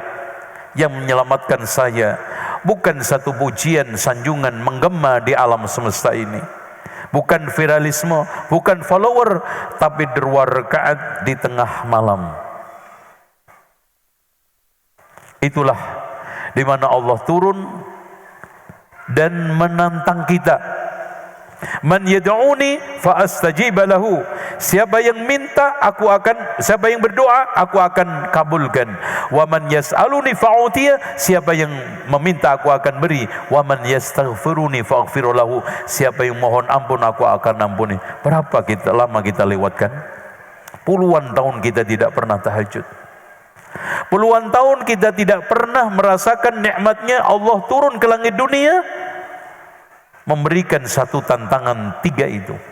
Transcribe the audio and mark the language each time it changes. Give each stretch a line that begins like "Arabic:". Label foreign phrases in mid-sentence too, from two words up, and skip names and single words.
Indonesian: Yang menyelamatkan saya bukan satu pujian sanjungan menggema di alam semesta ini, bukan viralisme, bukan follower, tapi 2 rakaat di tengah malam. Itulah di mana Allah turun dan menantang kita.
Arabic: من يدعوني فأستجيب له.
Indonesian: Siapa yang minta siapa yang berdoa aku akan kabulkan.
Arabic: ومن يسألني فأعطيه,
Indonesian: siapa yang meminta aku akan beri.
Arabic: ومن يستغفرني فأغفر له,
Indonesian: siapa yang mohon ampun aku akan ampuni. Berapa lama kita lewatkan? Puluhan tahun kita tidak pernah tahajud. Puluhan tahun kita tidak pernah merasakan nikmatnya Allah turun ke langit dunia memberikan satu tantangan 3 itu.